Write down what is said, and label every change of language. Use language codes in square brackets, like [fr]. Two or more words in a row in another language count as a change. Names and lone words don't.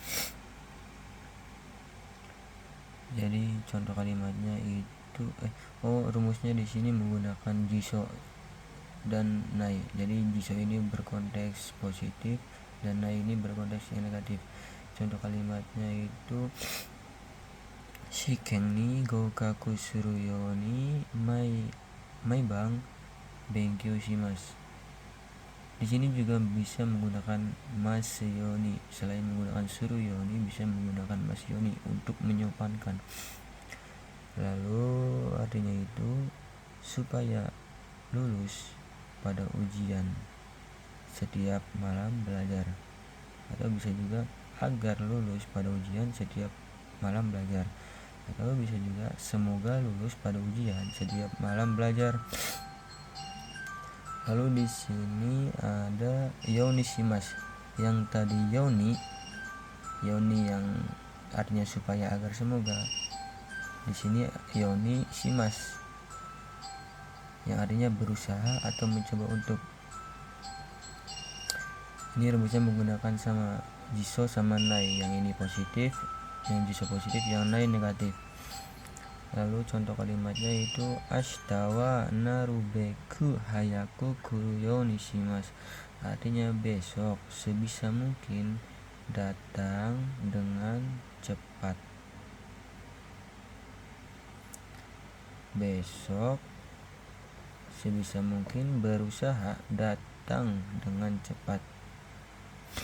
[id] Jadi contoh kalimatnya itu rumusnya di sini menggunakan jiso dan nai. Jadi jiso ini berkonteks positif dan nai ini berkonteks yang negatif. Contoh kalimatnya itu [ja] 試験に合格するように毎晩勉強します. [id] Di sini juga bisa menggunakan [ja] ますように. [id] Selain menggunakan [ja] するように, [id] bisa menggunakan [ja] ますように [id] untuk menyopankan. Lalu artinya itu supaya lulus pada ujian setiap malam belajar, atau bisa juga agar lulus pada ujian setiap malam belajar, atau bisa juga semoga lulus pada ujian setiap malam belajar. Lalu di sini ada [ja] ようにします. [id] Yang tadi yoni yang artinya supaya, agar, semoga. Di sini [ja] ようにします [id] yang artinya berusaha atau mencoba untuk. Ini rumusnya menggunakan sama jiso sama nai. Yang ini positif, yang jiso positif, yang nai negatif. Lalu contoh kalimatnya itu [ja] 明日はなるべく早く来るようにします, [id] artinya besok sebisa mungkin datang dengan cepat. Besok sebisa mungkin berusaha datang dengan cepat.